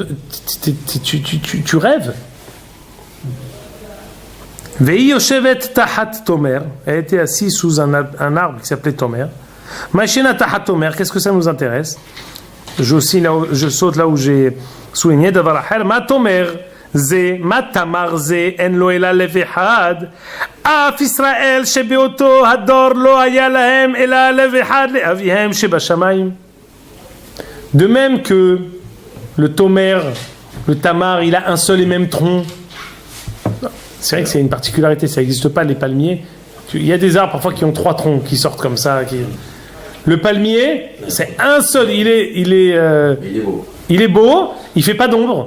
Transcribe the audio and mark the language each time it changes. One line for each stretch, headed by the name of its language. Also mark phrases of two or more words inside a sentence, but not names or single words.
French: Tu rêves.
Hebrew: והיא יושבת תחת תומר.
French: Elle était assise sous un arbre qui s'appelait Tomer.
Hebrew: מכינה תחת תומר.
French: Qu'est-ce que ça nous intéresse? Je saute là où j'ai souligné.
Hebrew: דבר אחר. מה תומר. זה, מה תמר זה, אין לו אלא לב אחד, אף ישראל שבאותו הדור לא היה להם אלא לב אחד לאביהם שבשמיים.
French: De même que le Tomer, le Tamar, il a un seul et même tronc. C'est vrai que c'est une particularité, ça n'existe pas les palmiers. Il y a des arbres parfois qui ont 3 troncs qui sortent comme ça. Le palmier, c'est un seul, il est beau, il fait pas d'ombre.